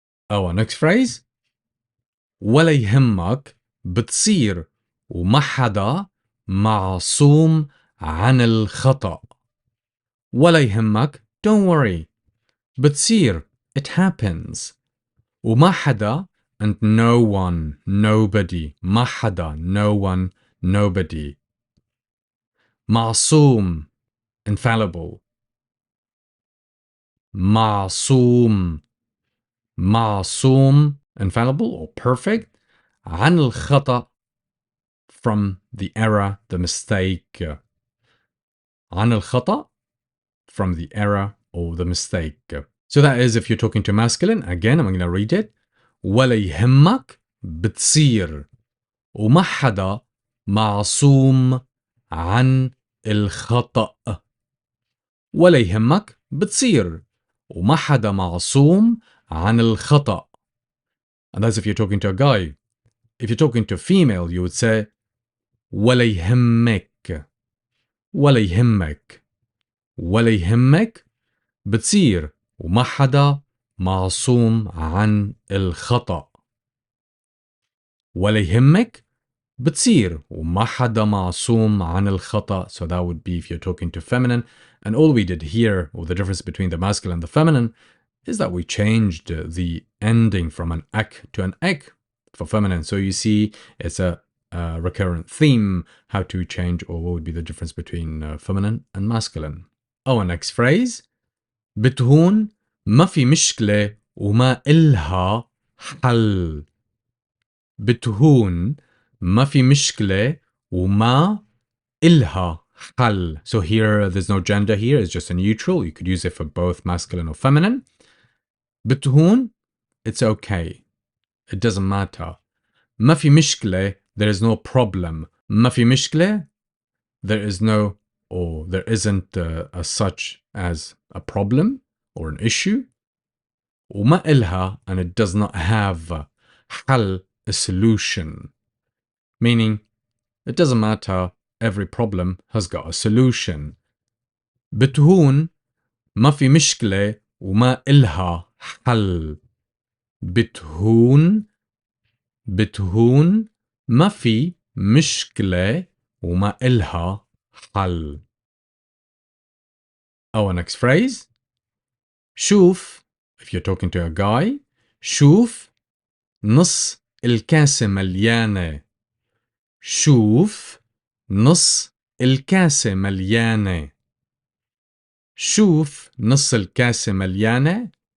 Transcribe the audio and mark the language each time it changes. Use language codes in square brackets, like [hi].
[ar] Our next phrase, ولا يهمك بتصير وما حدا معصوم عن الخطأ. [en] ولا يهمك, don't worry. بتصير, it happens. وما حدا, and no one, nobody. ما حدا, no one, nobody. معصوم, infallible. معصوم, معصوم, infallible or perfect. عن الخطأ, from the error, the mistake. عن الخطأ, from the error or the mistake. So that is if you're talking to masculine. Again, I'm going to read it. [ar] ولا يهمك بتصير وما حدا معصوم عن الخطأ. ولا يهمك بتصير وما حدا معصوم عن الخطأ. [en] And that's if you're talking to a guy. If you're talking to a female, you would say ولا يهمك. [ar] ولا يهمك. ولا يهمك بتصير وما حدا معصوم عن الخطأ. ولا يهمك بتصير وما حدا معصوم عن الخطأ. [en] So that would be if you're talking to feminine. And all we did here, or the difference between the masculine and the feminine, is that we changed the ending from an ek to an ek for feminine. So you see it's a recurrent theme, how to change, or what would be the difference between feminine and masculine. [ar] Our next phrase, بتهون ما في مشكلة وما إلها حل. بتهون ما في مشكلة وما إلها حل. [en] So here there's no gender here, it's just a neutral. You could use it for both masculine or feminine. بتهون, it's okay. It doesn't matter. ما في مشكلة, there is no problem. ما في مشكلة, there is no, or there isn't a such as a problem or an issue. وما إلها, and it does not have حل, a solution. Meaning, it doesn't matter, every problem has got a solution. [ar] بتهون ما في مشكلة وما إلها حل. بتهون بتهون ما في مشكلة وما إلها حل. [en] Our next phrase. شوف, if you're talking to a guy, شوف نص الكاسة مليانة. [ar] شوف نص الكاسة مليانة. شوف نص الكاسة مليانة.